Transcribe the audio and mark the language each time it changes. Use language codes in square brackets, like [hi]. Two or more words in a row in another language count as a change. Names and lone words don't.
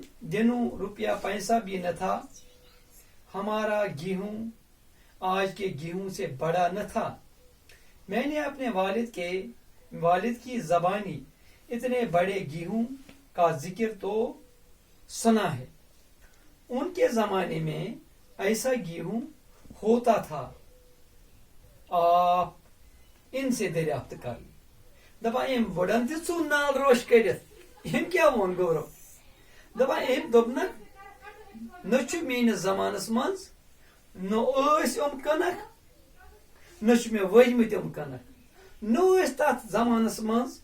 [ur] دنوں روپیہ پیسہ بھی نہ تھا ہمارا گیہوں آج کے گیہوں سے بڑا نہ تھا میں نے اپنے والد کی زبانی اتنے بڑے گیہوں کا ذکر تو سنا ہے ان کے زمانے میں ایسا گیہوں ہوتا تھا آپ ان سے دریافت کر لی [ks] دپان ام بڑن تہ ژھُن نال روش کٔرِتھ ام کیٛاہ ووٚن گورو دپان ام دوٚپنکھ نہ چھُ میٲنِس زمانس منٛز نہ ٲسۍ یِم کٕنکھ نہ چھُ مےٚ ؤجمٕتۍ یِم کٕنکھ نہ ٲسۍ تتھ زمانس منٛز